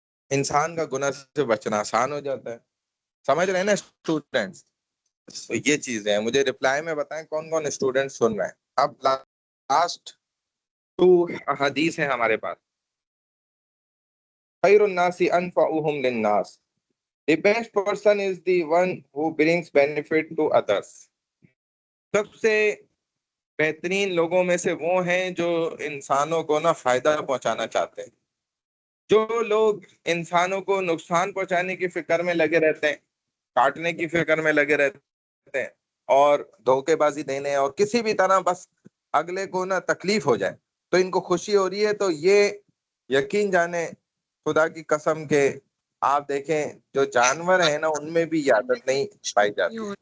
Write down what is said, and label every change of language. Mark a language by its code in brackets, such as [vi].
[ur] انسان کا گناہ سے بچنا آسان ہو جاتا ہے. سمجھ رہے ہیں نا اسٹوڈینٹس؟ تو یہ چیزیں ہیں. مجھے رپلائی میں بتائیں کون کون اسٹوڈنٹ سن رہے ہیں. اب لاسٹ 2 حدیث ہیں ہمارے پاس. [ar] خیر الناس انفعهم للناس. [en] The best person is the one who brings benefit to others. [ur] سب سے بہترین لوگوں میں سے وہ ہیں جو انسانوں کو نا فائدہ پہنچانا چاہتے ہیں. جو لوگ انسانوں کو نقصان پہنچانے کی فکر میں لگے رہتے ہیں، کاٹنے کی فکر میں لگے رہتے ہیں، اور دھوکے بازی دینے اور کسی بھی طرح بس اگلے کو نا تکلیف ہو جائے تو ان کو خوشی ہو رہی ہے، تو یہ یقین جانے خدا کی قسم کے آپ دیکھیں جو جانور ہیں نا ان میں بھی یہ عادت نہیں پائی جاتی.